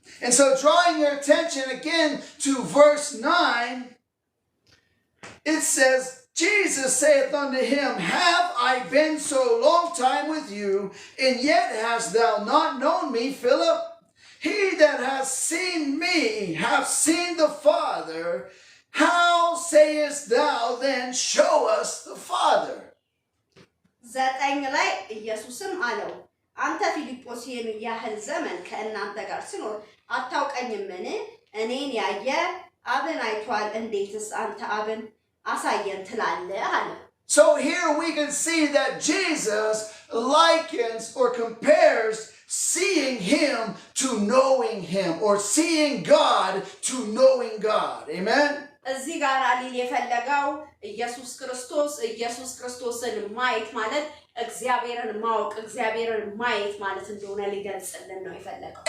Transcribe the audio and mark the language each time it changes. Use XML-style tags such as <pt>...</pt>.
<en>And so drawing your attention again to verse 9, it says, Jesus saith unto him, Have I been so long time with you, and yet hast thou not known me, Philip? He that has seen me hath seen the Father. How sayest thou then, Show us the Father?</en> <am>ዘጠኝ ላይ ኢየሱስም አለው አንተ ፊልጶስ ይህን ያህል ዘመን ከእናንተ ጋር ስኖር አታውቀኝምን? እኔን ያየ አብን አይቷል። እንዴትስ አንተ አብን አሳየን ትላለህ አለ።</am> <en>So here we can see that Jesus likens or compares seeing him to knowing him, or seeing God to knowing God. Amen?</en> <am>እዚህ ጋር ሊል የፈለገው ኢየሱስ ክርስቶስን ማየት ማለት እግዚአብሔርን ማወቅ እግዚአብሔርን ማየት ማለት እንደሆነ ሊገልጽልን ነው የፈለገው።</am>